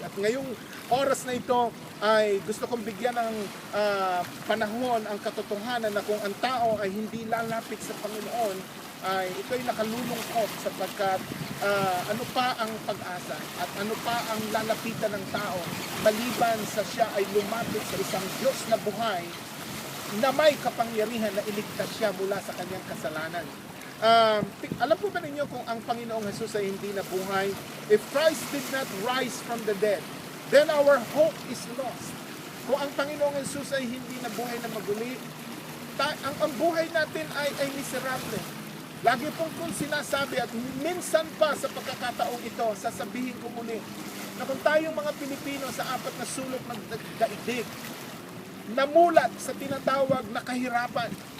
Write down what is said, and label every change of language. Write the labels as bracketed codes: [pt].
[tl] At ngayong oras na ito ay gusto kong bigyan ng panahon ang katotohanan na kung ang tao ay hindi lalapit sa Panginoon, ay ito'y nakalulungkot sapagkat ano pa ang pag-asa at ano pa ang lalapitan ng tao maliban sa siya ay lumapit sa isang Diyos na buhay na may kapangyarihan na iligtas siya mula sa kanyang kasalanan. Alam po ba ninyo kung ang Panginoong Jesus ay hindi nabuhay? [en] If Christ did not rise from the dead, then our hope is lost. [tl] Kung ang Panginoong Jesus ay hindi nabuhay na maguli, ang buhay natin ay miserable. Lagi pong sinasabi at minsan pa sa pagkakataong ito, sasabihin ko muli, na kung tayong mga Pilipino sa apat na sulok ng daigdig, namulat sa tinatawag na kahirapan.